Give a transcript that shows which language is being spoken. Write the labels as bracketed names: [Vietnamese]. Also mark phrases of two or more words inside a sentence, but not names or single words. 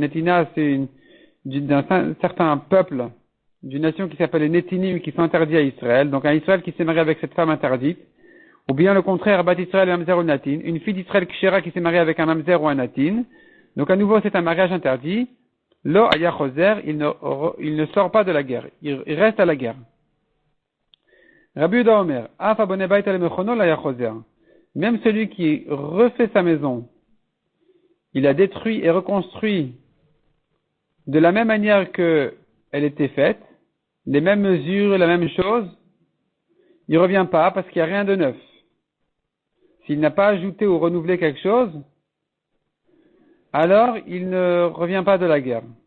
[French] Netina, c'est d'un certain peuple, d'une nation qui s'appelle les Netinim, qui sont interdits à Israël. Donc un Israël qui s'est marié avec cette femme interdite. Ou bien le contraire, [Hebrew] בת ישראל ממזר או נתין. [French] Une fille d'Israël kshera qui s'est mariée avec un mamzer ou un natin. Donc à nouveau, c'est un mariage interdit. [Hebrew] לא היה חוזר, [French] il ne sort pas de la guerre. Il reste à la guerre. [Hebrew] רבי יהודה אומר אף הבונה בית על מכונו לא היה חוזר. [French] Même celui qui refait sa maison, il a détruit et reconstruit de la même manière que elle était faite, les mêmes mesures, la même chose, il ne revient pas parce qu'il n'y a rien de neuf. S'il n'a pas ajouté ou renouvelé quelque chose, alors il ne revient pas de la guerre.